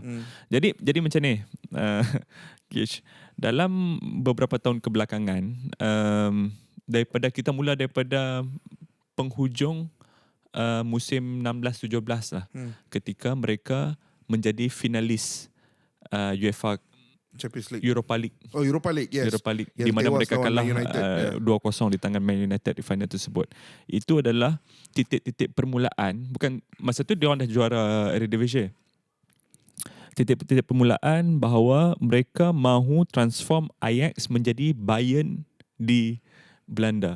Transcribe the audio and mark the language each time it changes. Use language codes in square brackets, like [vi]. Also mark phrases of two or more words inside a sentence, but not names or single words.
[ms] Jadi macam ni, Kish, dalam beberapa tahun kebelakangan, kita mula daripada penghujung musim 16-17 lah, ketika mereka menjadi finalis UEFA Champions League. Europa League. Oh, Europa League, yes. Europa League, Yang di mana tewas mereka lawan kalah Man United, 2-0 di tangan Man United di final tersebut. Itu adalah titik-titik permulaan. Bukan, masa tu dia orang dah juara Eredivisie. Titik-titik permulaan bahawa mereka mahu transform Ajax menjadi Bayern di Belanda.